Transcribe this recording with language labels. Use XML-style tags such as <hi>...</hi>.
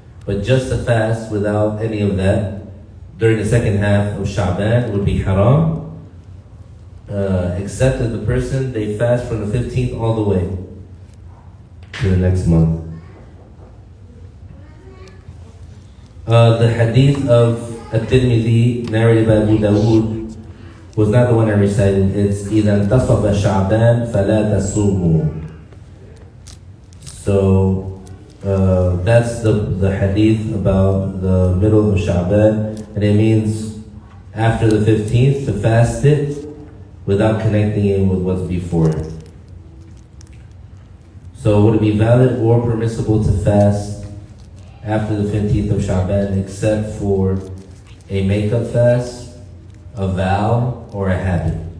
<en>But just to fast without any of that during the second half of Sha'ban would be haram, except that the person, they fast from the 15th all the way to the next month. The hadith of At-Tirmidhi, narrated by Abu Dawood, was not the one I recited. It's</en> <ar>إِذَا انْتَصَفَ شَعْبَانَ فَلَا تَصُومُوا.</ar> <en>So that's the hadith about the middle of Sha'ban, and it means after the 15th to fast it without connecting it with what's before it. So would it be valid or permissible to fast after the 15th of Sha'ban except for a makeup fast, a vow, or a habit?</en>